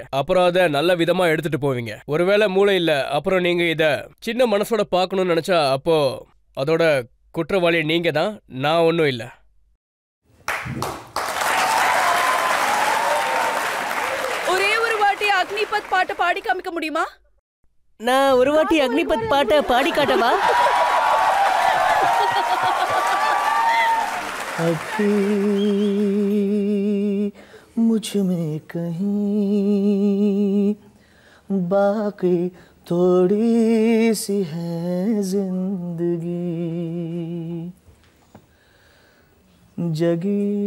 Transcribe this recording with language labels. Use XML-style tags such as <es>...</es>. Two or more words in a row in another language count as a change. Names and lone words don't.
<ta>அப்புறம் அதை நல்ல விதமா எடுத்துட்டு போவீங்க. ஒருவேளை மூளை இல்ல, அப்புறம் நீங்க இத சின்ன மனசோட பார்க்கணும்னு நினைச்சா அப்போ அதோட குற்றவாளி நீங்க தான், நான் ஒன்றும் இல்லை. ஒரே ஒரு வாட்டி அக்னிபத் பாட்டை பாடி காமிக்க முடியுமா? நான் ஒரு வாட்டி அக்னிபத் பாட்டை பாடி காட்டவா?</ta> <hi>मुझ में कहीं बाकी थोड़ी सी है जिंदगी, जगी</hi>